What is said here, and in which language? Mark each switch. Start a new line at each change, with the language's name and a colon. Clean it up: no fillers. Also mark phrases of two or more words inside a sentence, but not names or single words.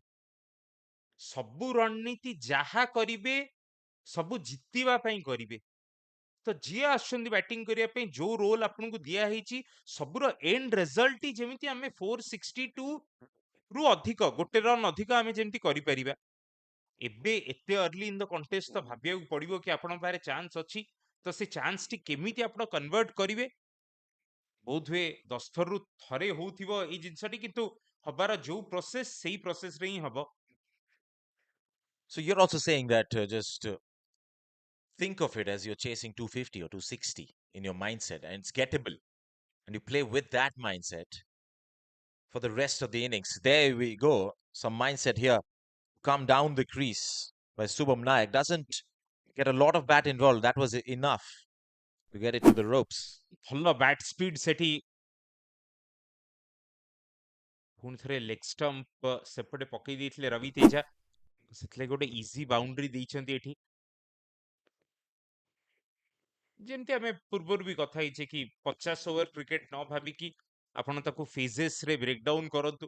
Odia: ସବୁ ରଣନୀତି ଯାହା କରିବେ ସବୁ ଜିତିବା ପାଇଁ କରିବେ। ତ ଯିଏ ଆସୁଛନ୍ତି ବ୍ୟାଟିଂ କରିବା ପାଇଁ ଯୋଉ ରୋଲ ଆପଣଙ୍କୁ ଦିଆ ହେଇଛି ସବୁର
English: end result
Odia: ଯେମିତି ଆମେ 462 ରୁ ଅଧିକ ଗୋଟେ ରନ୍ ଅଧିକ ଆମେ ଯେମିତି କରିପାରିବା। ଏବେ ଏତେ
English: early in the contest
Odia: ତ ଭାବିବାକୁ ପଡିବ କି ଆପଣଙ୍କ ପାଖରେ ଚାନ୍ସ ଅଛି, ତ ସେ ଚାନ୍ସଟି କେମିତି ଆପଣ କନଭର୍ଟ କରିବେ। ବୋଧହୁଏ 10 ଥରରୁ ଥରେ ହଉଥିବ ଏଇ ଜିନିଷଟି, କିନ୍ତୁ ହବାର ଯୋଉ ପ୍ରୋସେସ ସେଇ ପ୍ରୋସେସରେ ହିଁ ହବ।
English: So you're also saying that just think of it as you're chasing 250 or 260 in your mindset, and it's gettable. And you play with that mindset for the rest of the innings. There we go. Some mindset here. Come down the crease by Subham Nayak. Doesn't get a lot of bat involved. That was enough to get it to the ropes.
Odia: ଭଲ
English: bat speed
Odia: ସେଠି। ପୁଣି ଥରେ
English: leg stump
Odia: ସେପଟେ ପକେଇ ଦେଇଥିଲେ ରବି ତେଜା, ସେଥିଲାଗି ଗୋଟେ
English: easy boundary
Odia: ଦେଇଛନ୍ତି ଏଠି। ଯେମିତି ଆମେ ପୂର୍ବରୁ ବି କଥା ହେଇଛେ କି 50
English: over cricket
Odia: ନ ଭାବିକି ଆପଣ ତାକୁ ଫେଜେସରେ ବ୍ରେକଡାଉନ କରନ୍ତୁ।